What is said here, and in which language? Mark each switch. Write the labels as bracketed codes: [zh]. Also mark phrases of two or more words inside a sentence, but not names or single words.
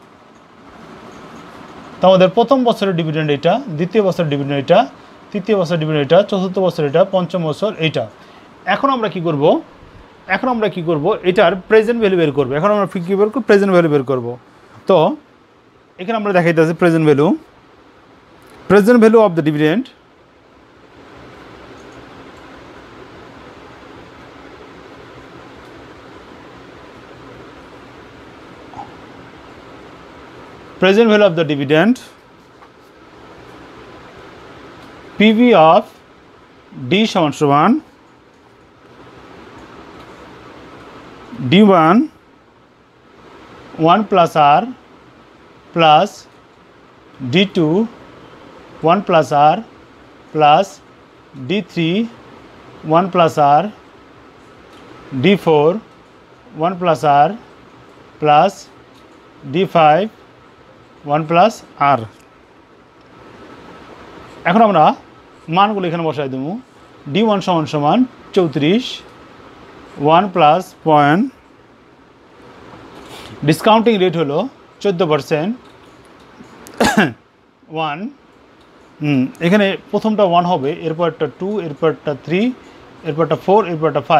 [bn] তো আমাদের প্রথম বছরের ডিভিডেন্ড এটা, দ্বিতীয় বছরের ডিভিডেন্ড এটা, তৃতীয় বছরের ডিভিডেন্ড এটা, চতুর্থ বছর এটা, পঞ্চম বছর এইটা। এখন আমরা কি করব এটার [en] present value [bn] বের করব। এখন আমরা কি বের করব? [en] present value [bn] বের করব। তো এখানে আমরা দেখাইতেছি [en] present value of the dividend. Present value of the dividend, PV of D [bn] সমান সমান [en] D1 1 plus R plus D2 1 plus R plus D3 1 plus R, D4 1 plus R plus D5 1 plus R. [bn] এখন আমরা মানগুলো এখানে বসাই দেবো। D1 সমান সমান 34, 1 [en] plus point, discounting rate [bn] হলো 14%, 1 এখানে প্রথমটা 1 হবে, এরপরটা 2, এরপরটা 3, এরপরটা 4, এরপরটা 5।